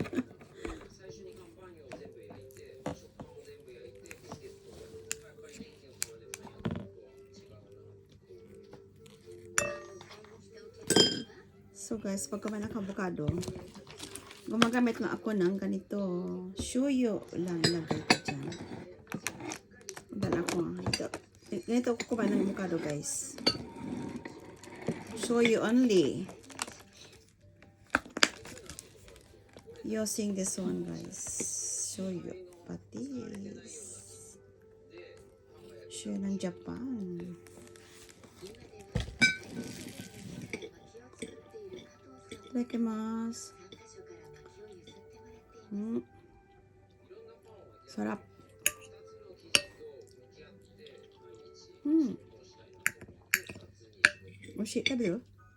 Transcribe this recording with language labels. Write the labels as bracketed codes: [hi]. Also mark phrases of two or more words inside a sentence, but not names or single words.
[tl] So guys, pag kumain ng avocado, gumagamit na ako ng ganito. Shoyu lang ilagay ko dyan. Dala ko. Ganito ako kumain ng avocado guys. [en] Shoyu only. Using this one guys. [tl] Shoyu. Patis. Shoyu ng Japan. Itadakimasu. Sarap. [ja] Oishii. 食べる?